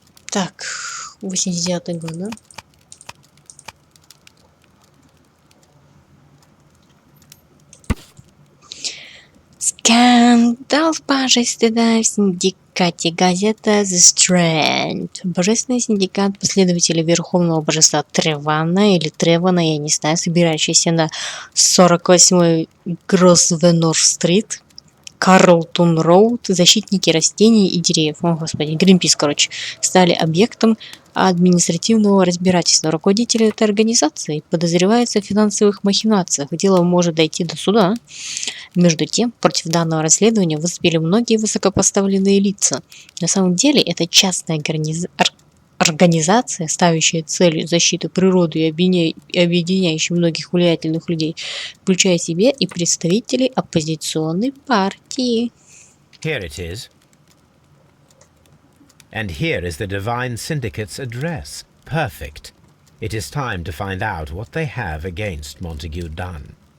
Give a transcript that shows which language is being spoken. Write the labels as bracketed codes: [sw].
[ru] Так, 89-й год, да? Скандал в божественном синдикате. Газета The Strand. Божественный синдикат последователей Верховного Божества Тревана или Тревана, я не знаю, собирающийся на 48-й Гроссвеннор-стрит, Карлтон-Роуд, защитники растений и деревьев, о господи, Гринпис, короче, стали объектом административного разбирательства. Руководитель этой организации подозревается в финансовых махинациях. Дело может дойти до суда. Между тем, против данного расследования выступили многие высокопоставленные лица. На самом деле, это частная организация, ставящая целью защиту природы и объединяющая многих влиятельных людей, включая себя и представителей оппозиционной партии. [en] Here it is. And here is the Divine Syndicate's address. Perfect. It is time to find out what they have against Montague Dunn.